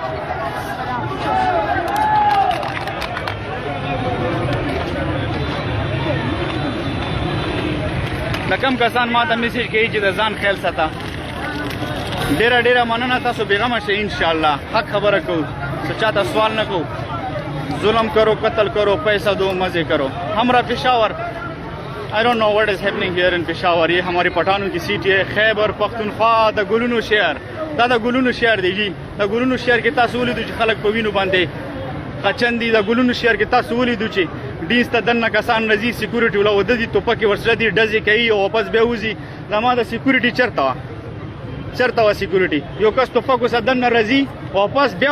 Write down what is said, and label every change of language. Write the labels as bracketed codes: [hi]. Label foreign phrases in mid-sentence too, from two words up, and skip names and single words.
[ps] د کم کسان ما ته میسیج کوي چې د ځان خیال ساته ډېره مننه تاسو بېغمه شئ انشاءالله حق خبره کوو څه چاته سوال نه کوو [ur] ظلم کرو قتل کرو پیسہ دو مزے کرو ہمارا پشاور [en] I don't know what is happening here in Peshawar. [ur] یہ ہماری پٹھانوں کی سیٹ ہے [ps] خیبر پختونخوا د ګلونو شهر دا د ګلونو شهر دی جی د ګلونو شهر کې تاسو ولیدو چې خلک په وینو باندې قچندي د ګلونو شهر کې تاسو ولیدو چې ډیس ته دنه کسان راځي سکیورټي ولا ودی ټوپکې ورسره دي ډزې کوي او واپس به وځي زما د سکیورټي چرته وا سکیورټي یو کس ټوپکو سره دنه راځي واپس بیا